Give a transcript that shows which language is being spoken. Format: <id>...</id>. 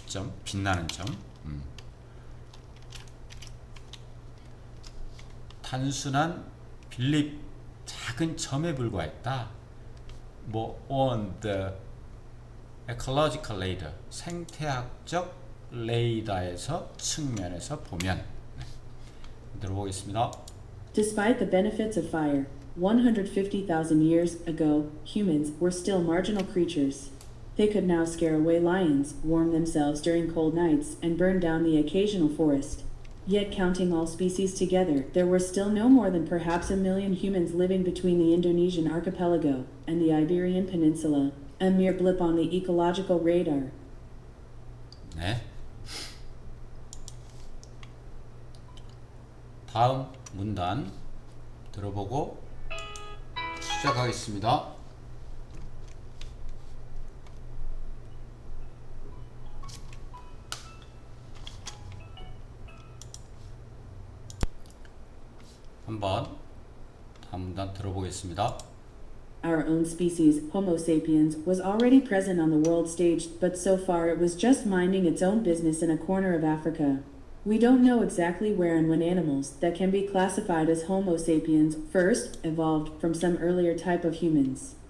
<ko>휘점 빛나는 점 단순한 빌립 작은 점에 불과했다.</ko> <en>on the ecological radar</en> <ko>생태학적 레이더에서 측면에서 보면 들어보겠습니다.</ko> <en>Despite the benefits of fire, 150,000 years ago, humans were still marginal creatures. They could now scare away lions, warm themselves during cold nights, and burn down the occasional forest. Yet, counting all species together, there were still no more than perhaps 1 million humans living between the Indonesian archipelago and the Iberian Peninsula, a mere blip on the ecological radar.</en> <ko>네. 다음 문단 들어보고 시작하겠습니다. 한번 다음 문단 들어보겠습니다.</ko> <en>Our own species, Homo sapiens, was already present on the world stage, but so far it was just minding its own business in a corner of Africa. We don't know exactly where and when animals that can be classified as Homo sapiens first evolved from some earlier type of humans.</en>